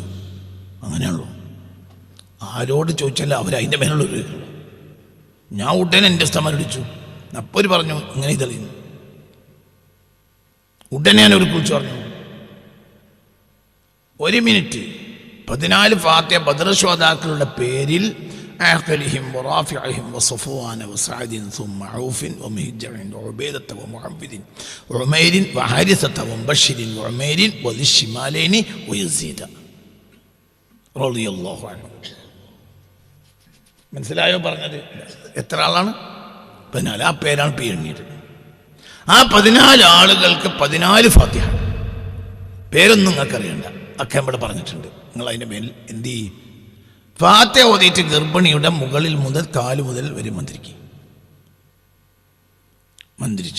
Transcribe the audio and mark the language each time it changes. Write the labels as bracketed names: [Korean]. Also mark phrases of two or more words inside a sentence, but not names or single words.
[Malayalam] അങ്ങനെയുള്ളൂ, ആരോട് ചോദിച്ചാൽ അവരതിൻ്റെ മേലുള്ള ഒരു. ഞാൻ ഉടനെ എൻ്റെ ഉസ്താദന്മാരോട് ചോദിച്ചു. അപ്പോൾ പറഞ്ഞു ഇങ്ങനെ ഇതറിയുന്നു. ഉടനെ ഞാൻ ഒരു കുറിച്ച് പറഞ്ഞു, 1 മിനിറ്റ് 14 ഫാത്തിഹ ബദർ ശുഹദാക്കളുടെ പേരിൽ [Arabic] آخرهم ورافعهم وصفوان وسعد ثم عوف ومهجع وعبيدة ومعبد وعمير وحارثة ومبشر وعمير وذي الشمالين ويزيد رضي الله عنه. [Malayalam] മനസ്സിലായോ പറഞ്ഞത്? എത്ര ആളാണ്? 14. ആ പേരാണ് പേരെണ്ണിയത്. ആ 14 ആളുകൾക്ക് 14 ഫാത്തിഹ. പേരൊന്നും നിങ്ങൾക്ക് അറിയണ്ട, ഒക്കെ ഇവിടെ പറഞ്ഞിട്ടുണ്ട്. നിങ്ങൾ അതിൻ്റെ മേൽ എന്ത് ചെയ്യും? ഫാത്തിഹ ഓതിയിട്ട് ഗർഭിണിയുടെ മുകളിൽ മുതൽ കാല് മുതൽ വരെ മന്ത്രിച്ചു.